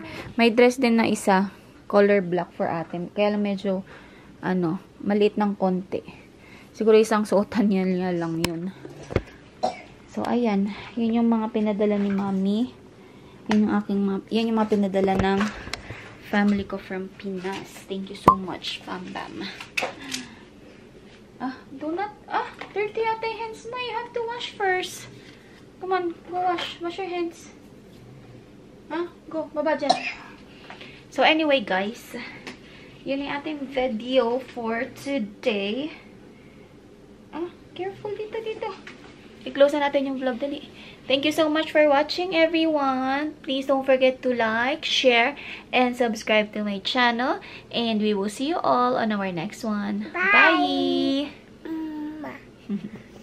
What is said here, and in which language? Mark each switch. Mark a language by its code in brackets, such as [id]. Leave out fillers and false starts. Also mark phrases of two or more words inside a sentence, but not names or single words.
[tl] May dress din na isa. [en] Color black for [tl] ate. Kaya lang medyo, maliit ng konti. Siguro isang suotan niya lang yun. So, ayan. Yun yung mga pinadala ni Mami. Yan yung mga pinadala ng family ko from Pinas. [en] Thank you so much, Bam Bam. Dirty ate hands na. You have to wash first. Come on, go wash. Wash your hands. Go. [tl] Baba dyan. [en] So, anyway, guys. [tl] Yun yung ating [en] video for today. [tl] Careful dito. I-close na natin yung vlog. Dali. [en] Thank you so much for watching, everyone. Please don't forget to like, share, and subscribe to my channel. And we will see you all on our next one. Bye! Bye.